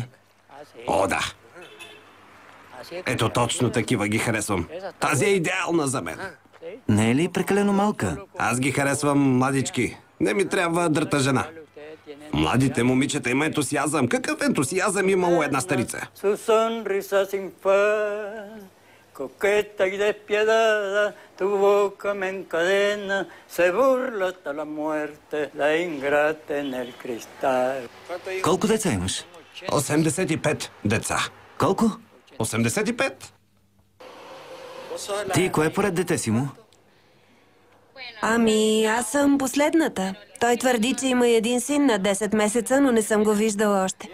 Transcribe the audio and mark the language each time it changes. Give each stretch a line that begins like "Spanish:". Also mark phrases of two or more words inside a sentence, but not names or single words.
Bulgarian: О, да. Ето точно такива ги харесвам. Тази е идеална за мен. Не е ли прекалено малка? Аз ги харесвам младички. Не ми трябва дръта жена. Младите момичета има ентусиазъм. Какъв ентусиазъм има у една старица?
Spanish: Coqueta y despiadada, tu boca me encadena, se burla hasta la muerte, la ingrata en el cristal.
Bulgarian: Колко деца имаш? 85 деца. Колко? 85? Ти кое поред дете си му? Ами, аз съм последната. Той твърди, че има един син на 10 месеца, но не съм го виждала още.